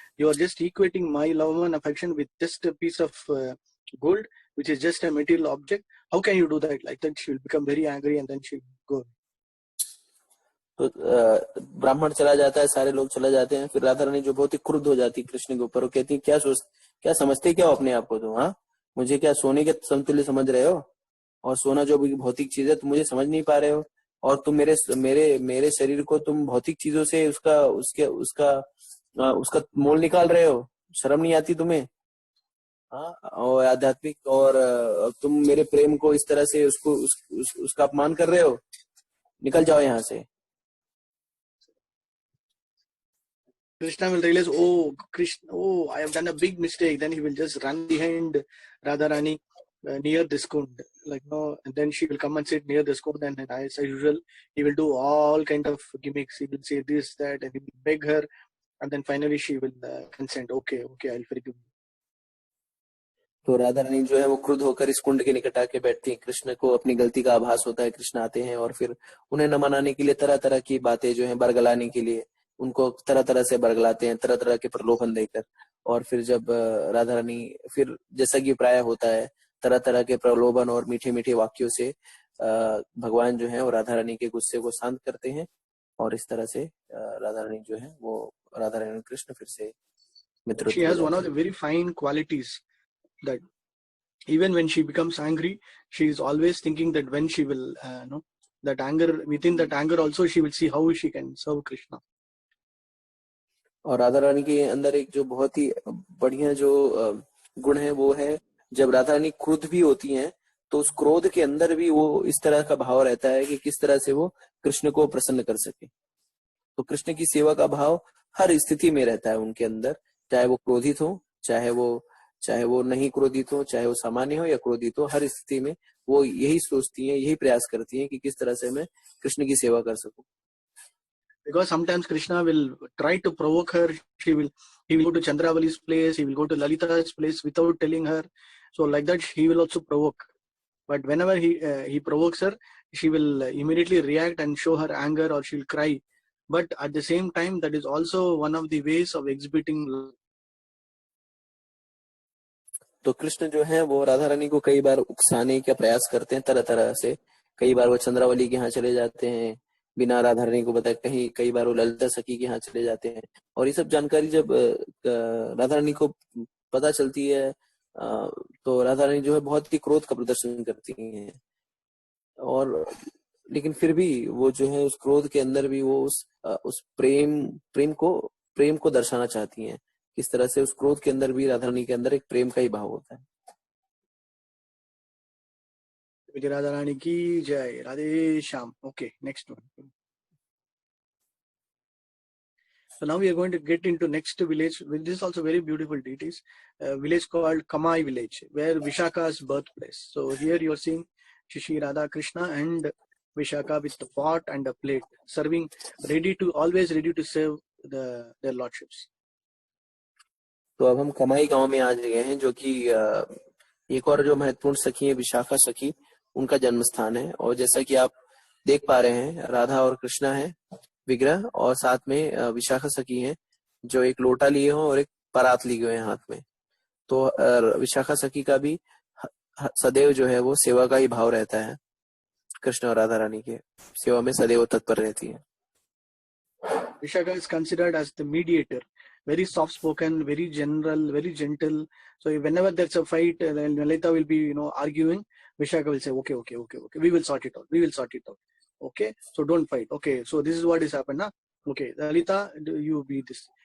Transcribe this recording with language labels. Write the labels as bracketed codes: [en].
[en] You are just equating my love and affection with just a piece of gold, which is just a material object. How can you do that? Like that, she will become very angry and then she will go. [hi] तो ब्राह्मण चला जाता है, सारे लोग चले जाते हैं। फिर राधा रानी जो बहुत ही क्रुद्ध हो जाती है कृष्ण के ऊपर, वो कहती है क्या समझते क्या हो अपने आप को तुम? हाँ, मुझे क्या सोने के समतुल्य समझ रहे हो? और सोना जो भी भौतिक चीज है तुम मुझे समझ नहीं पा रहे हो, और तुम मेरे शरीर को तुम भौतिक चीजों से उसका मोल निकाल रहे हो। शर्म नहीं आती तुम्हें? हाँ, और आध्यात्मिक, और तुम मेरे प्रेम को इस तरह से उसका अपमान कर रहे हो। निकल जाओ यहाँ से। [en] Krishna will realize, I have done a big mistake. Then he will just run behind Radharani near this kund, and then she will come and sit near this kund, and as usual, he will do all kind of gimmicks. He will say this, that, and he will beg her, and then finally she will consent. Okay, I'll forgive you. [hi] तो राधा रानी जो है वो क्रुद्ध होकर इस कुंड के निकट आके बैठती है। कृष्ण को अपनी गलती का आभास होता है। कृष्ण आते हैं और फिर उन्हें न मनाने के लिए तरह तरह की बातें जो है बरगलाने के लिए उनको तरह तरह से बरगलाते हैं, तरह तरह के प्रलोभन देकर। और फिर जब राधा रानी, फिर जैसा कि प्राय होता है, तरह तरह के प्रलोभन और मीठे मीठे वाक्यों से भगवान जो है वो राधा रानी के गुस्से को शांत करते हैं, और इस तरह से राधा रानी जो है वो राधा रानी कृष्ण फिर से मित्र। [en] She has one of the very fine qualities that even when she becomes angry, she is always thinking that when she will that anger, within that anger also she will see how she can serve Krishna. [hi] और राधा रानी के अंदर एक जो बहुत ही बढ़िया जो गुण है वो है, जब राधा रानी क्रोध भी होती हैं तो उस क्रोध के अंदर भी वो इस तरह का भाव रहता है कि किस तरह से वो कृष्ण को प्रसन्न कर सके। तो कृष्ण की सेवा का भाव हर स्थिति में रहता है उनके अंदर, चाहे वो क्रोधित हो, चाहे वो नहीं क्रोधित हो, चाहे वो सामान्य हो या क्रोधित हो, हर स्थिति में वो यही सोचती हैं, यही प्रयास करती हैं कि किस तरह से मैं कृष्ण की सेवा कर सकूं। [en] Because sometimes Krishna will try to provoke her. He will go to Chandravali's place, he will go to Lalita's place without telling her. So like that he will also provoke. But whenever he provokes her, she will immediately react and show her anger, or she will cry. But at the same time, that is also one of the ways of exhibiting love. [hi] तो कृष्ण जो है वो राधा रानी को कई बार उकसाने का प्रयास करते हैं तरह तरह से। कई बार वो चंद्रावली के यहाँ चले जाते हैं बिना राधा रानी को बताए, कई बार वो ललिता सखी के यहाँ चले जाते हैं। और ये सब जानकारी जब राधा रानी को पता चलती है तो राधा रानी जो है बहुत ही क्रोध का प्रदर्शन करती हैं, और लेकिन फिर भी वो जो है उस क्रोध के अंदर भी वो उस प्रेम को दर्शाना चाहती हैं। किस तरह से उस क्रोध के अंदर भी राधा रानी के अंदर एक प्रेम का ही भाव होता है। विजय राधा रानी की जय। Radhe Shyam. [en] Okay, next one. So now we are going to get into next village. This is also very beautiful deities. A village called Kamai village, where Vishaka's birthplace. So here you are seeing Shishi Radha Krishna and Vishaka with the pot and a plate, serving, always ready to serve their lordships. [hi] तो अब हम कमाई गांव में आ गए हैं, जो कि एक और जो महत्वपूर्ण सखी है विशाखा सखी, उनका जन्म स्थान है। और जैसा कि आप देख पा रहे हैं, राधा और कृष्णा है विग्रह, और साथ में विशाखा सखी है जो एक लोटा लिए हो और एक परात लिए हुए हैं हाथ में। तो विशाखा सखी का भी सदैव जो है वो सेवा का ही भाव रहता है। कृष्ण और राधा रानी के सेवा में सदैव तत्पर रहती है। [en] Vishaka is considered as the mediator, very soft spoken, very general, very gentle. So whenever there's a fight, then Lalita will be, arguing. Vishaka will say, okay, we will sort it out. Okay, so don't fight. Okay, so this is what has happened, huh? Okay, Lalita, you be this.